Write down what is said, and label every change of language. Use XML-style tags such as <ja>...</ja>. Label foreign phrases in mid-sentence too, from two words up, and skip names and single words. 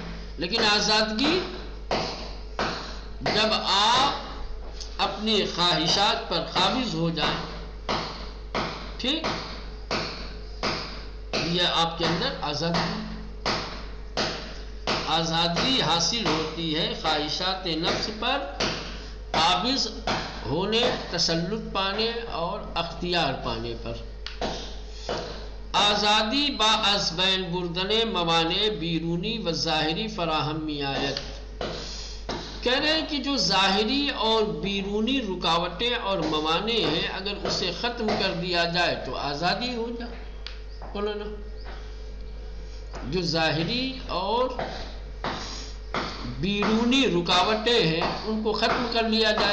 <ur>لیکن آزادگی جب آپ اپنی خواہشات پر قابض ہو جائیں، ٹھیک، یہ آپ کے اندر آزادگی حاصل ہوتی ہے خواہشات نفس پر قابض ہونے، تسلط پانے اور اختیار پانے پر.</ur> <fa>آزادی با از بین بردن موانع بیرونی و ظاہری فراہم می آید.</fa> <ur>کہہ رہے ہیں کہ جو ظاہری اور بیرونی رکاوٹیں اور موانع ہیں، اگر اسے ختم کر دیا جائے تو آزادی ہو جائے. بولو نا، جو ظاہری اور بیرونی رکاوٹیں ہیں ان کو ختم کر لیا جائے.</ur>